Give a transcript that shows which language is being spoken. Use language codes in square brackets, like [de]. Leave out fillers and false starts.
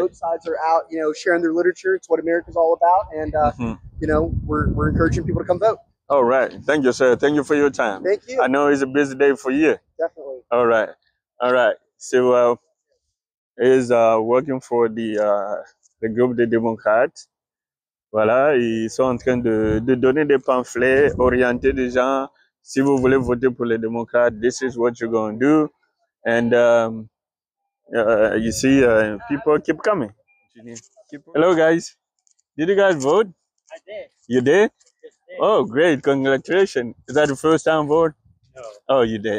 [en] both sides are out, you know, sharing their literature. It's what America's all about. And, Mhm. you know, we're encouraging people to come vote. All right. Thank you, sir. Thank you for your time. Thank you. I know it's a busy day for you. Definitely. All right. All right. So, is working for the [fr] le groupe des démocrates. Voilà, ils sont en train de donner des pamphlets, orienter des gens. Si vous voulez voter pour les démocrates, [en] this is what you're going to do. And you see, people keep coming. Hello, guys. Did you guys vote? I did. You did? Yes, I did. Oh, great. Congratulations. Is that the first time vote? No. Oh, you did?